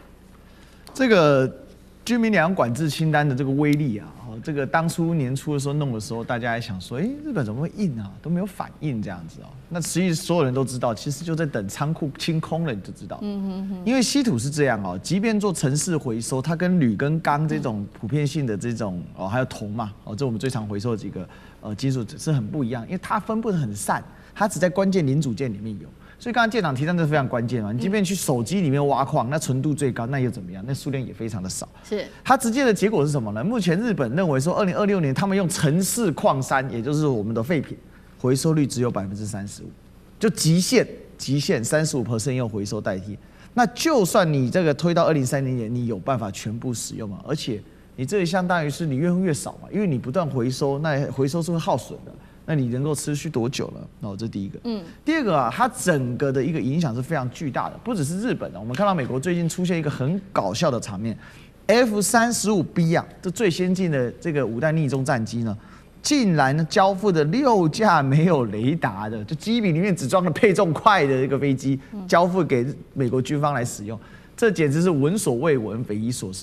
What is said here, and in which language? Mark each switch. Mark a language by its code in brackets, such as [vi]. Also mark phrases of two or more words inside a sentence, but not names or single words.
[zh] 這個居民兩管制清单的這個威力啊，這個當初年初的時候弄的時候，大家還想說，日本怎麼會印啊，都沒有反應這樣子哦。那實際所有人都知道，其實就在等倉庫清空了，你就知道。因為稀土是這樣哦，即便做城市回收，它跟鋁跟鋼這種普遍性的這種還有銅嘛，這我們最常回收的幾個金屬是很不一樣，因為它分布得很散，它只在關鍵零組件裡面有。所以刚刚艦長提到這是非常關鍵嘛，你即便去手機裡面挖礦，那純度最高，那又怎麼樣？那數量也非常的少。是它直接的結果是什麼呢？目前日本認為說，2026年他們用城市礦山，也就是我們的廢品，回收率只有35%，就極限35%用回收代替。那就算你這個推到2030年，你有辦法全部使用嗎？而且你這裡相當於是你越用越少嘛，因為你不斷回收，那回收是會耗損的。那你能夠持續多久了？這是第一個。第二個啊，它整個的一個影響是非常巨大的，不只是日本的。我們看到美國最近出現一個很搞笑的場面 ，F-35B 啊，這最先進的這個5代逆中戰機呢，竟然交付的6架沒有雷達的，就機坪裡面只裝了配重塊的一個飛機，交付給美國軍方來使用。這簡直是聞所未聞、匪夷所思。